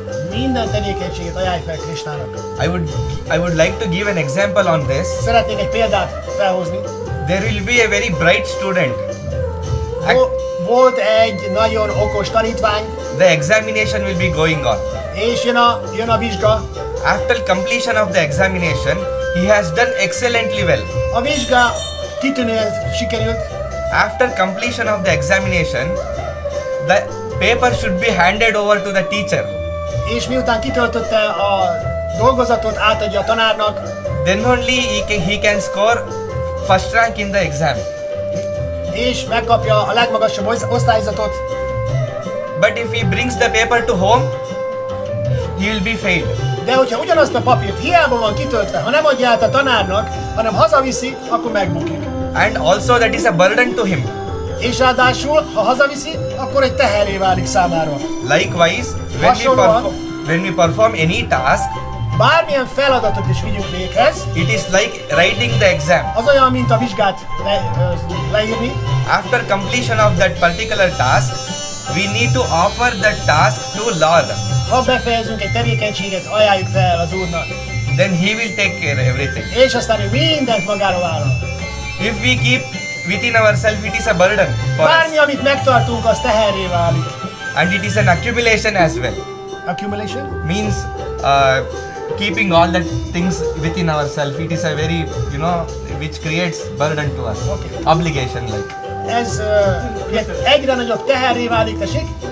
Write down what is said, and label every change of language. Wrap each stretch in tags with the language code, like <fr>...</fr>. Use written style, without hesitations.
<hu>Minden tevékenységet ajánlj fel Krishnának.</hu> <en>I would like to give an example on this.</en> <hu>Szeretnék egy példát felhozni.</hu> <en>There will be a very bright student.</en> <hu>Volt egy nagyon okos tanítvány,</hu> <en>The examination will be going on.</en> <hu>és jön a vizsga.</hu> <en>After completion of the examination, he has done excellently well.</en> <hu>A vizsga kitűnően sikerült.</hu> <en>After completion of the examination, the paper should be handed over to the teacher.</en> <hu>És miután kitöltötte a dolgozatot, átadja a tanárnak,</hu> <en>Then only he can score first rank in the exam.</en> <hu>és megkapja a legmagasabb osztályzatot.</hu> <en>But if he brings the paper to home, he will be failed.</en> <hu>De hogyha ugyanazt a papírt hiába van kitöltve, ha nem adja át a tanárnak, hanem hazaviszi, akkor megbukik.</hu> <en>And also that is a burden to him.</en> <hu>És ráadásul, ha hazaviszi, akkor egy teherré válik számára.</hu> <en>Likewise, when we perform any task,</en> <hu>Bármilyen feladatot is vigyünk véghez,</hu> <en>it is like writing the exam.</en> <hu>az olyan, mint a vizsgát leírni.</hu> <en>After completion of that particular task, we need to offer that task to Lord.</en> <hu>Ha befejezünk egy tevékenységet, ajánljuk fel az Úrnak.</hu> <en>Then he will take care everything.</en> <hu>És aztán ő mindent magára vállal.</hu> <en>If we keep within ourselves, it is a burden for</en> <hu>Bármi,</hu> <en>us.</en> <hu>amit megtartunk, az teherré válik.</hu> <en>And it is an accumulation as well. Accumulation? Means keeping all the things within ourselves. It is a very, which creates burden to us. Okay. Obligation like.</en> <hu>Ez ugye, egyre nagyobb teherré válik, tessék?</hu>